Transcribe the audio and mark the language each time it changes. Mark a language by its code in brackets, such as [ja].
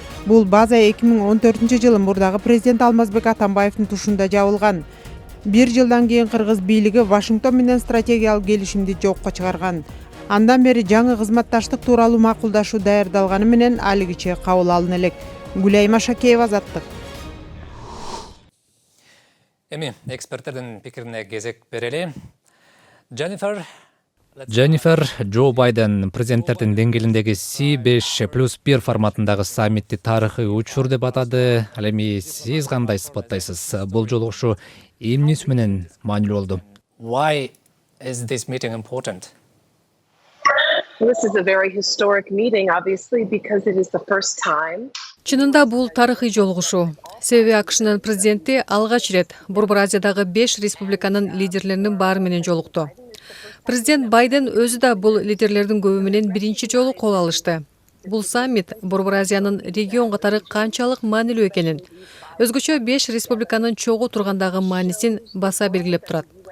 [ky] Бул база 2014 жылы мурдагы президент Алмазбек Атамбаевдин тушунда жабылган. Бир жылдан кийин кыргыз бийлиги Вашингтон менен стратегиялык келишимди жокко чыгарган. Андан бери жаңы кызматташтык тууралуу макулдашуу даярдалганы менен алигиче кабыл алына элек. Гүлайма Шакеева, Азаттык. Эми эксперттердин пикирине кезек берели. Дженнифер, Джо Байден президенттердин деңгээлиндеги C5+1 форматындагы саммитти тарыхый учур деп атады. Ал эми сиз кандай сыпаттайсыз? Бул жолугушуу эмнеси менен маанилүү болду? [en] Why is this meeting important? This is a very historic meeting, obviously, because it is the first time. [ky] Чынында бул тарыхый жолугушуу. Себеби АКШнын президенти алгач ирет Борбор Азиядагы 5 республиканын лидерлеринин баары менен жолукту. Президент Байден өзү да бул лидерлердин көбү менен биринчи жолу кол алышты. Бул саммит Борбор Азиянын регион катары канчалык маанилүү экенин, өзгөчө 5 республиканын чогуу тургандагы маанисин баса белгилеп турат.